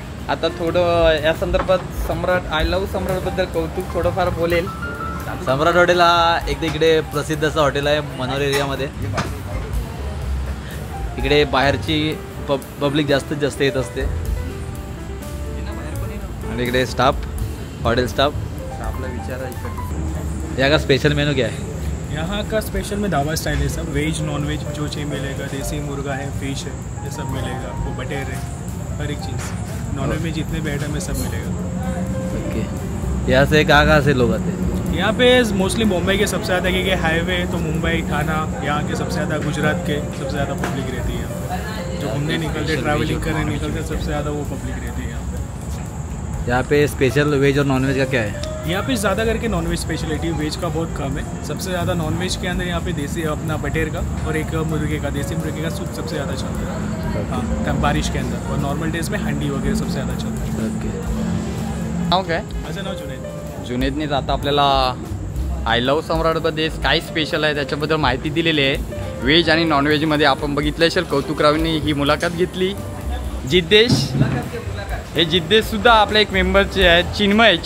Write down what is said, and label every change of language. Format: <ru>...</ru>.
<mr>आता थोडं या संदर्भात सम्राट, आय लव्ह सम्राटबद्दल कौतुक थोडंफार बोलेल. सम्राट हॉटेल हा एक इकडे प्रसिद्ध असं हॉटेल आहे मनोर एरियामध्ये. इकडे बाहेरची पब्लिक जास्तीत जास्त येत असते. आणि इकडे स्टाफ, हॉटेल स्टाफ. आपला विचारायचं</mr> <hi>यहाँ का स्पेशल मेनू क्या है? यहाँ का स्पेशल में ढाबा स्टाइल है सब. वेज नॉन वेज जो चाहिए मिलेगा. देसी मुर्गा है, फिश है, ये सब मिलेगा. वो बटेर है, हर एक चीज़. नॉन वेज में जितने भी आइटम है सब मिलेगा. ओके. यहाँ से कहाँ से लोग आते हैं? यहाँ पे मोस्टली मुंबई के सबसे ज़्यादा, क्योंकि हाईवे तो मुंबई, थाना, यहाँ के सबसे ज़्यादा, गुजरात के सबसे ज़्यादा पब्लिक रहती है. जो घूमने निकलते, ट्रैवलिंग करने निकलते, सबसे ज़्यादा वो पब्लिक रहती है यहाँ पे स्पेशल वेज और नॉन वेज का क्या है? यहाँ पे ज़्यादा करके नॉन वेज स्पेशलिटी, वेज का बहुत कम है. सबसे ज़्यादा नॉन वेज के अंदर यहाँ पे देसी अपना बटेर का और एक मुर्गे का, देसी मुर्गे का सूप सबसे ज़्यादा चलता है. हाँ, बारिश के अंदर. और नॉर्मल डेज में हंडी वगैरह सबसे ज़्यादा चलता है. ओके.</hi> <mr>नाव काय? असं नाव जुनेद. जुनेदनेच आता आपल्याला आय लव्ह सम्राटमध्ये काय स्पेशल आहे त्याच्याबद्दल माहिती दिलेली आहे. व्हेज आणि नॉनव्हेजमध्ये आपण बघितलं असेल कौतुकरावांनी ही मुलाखत घेतली. जिद्देश, हे जिद्देशसुद्धा आपल्या एक मेंबरचे आहेत.</mr>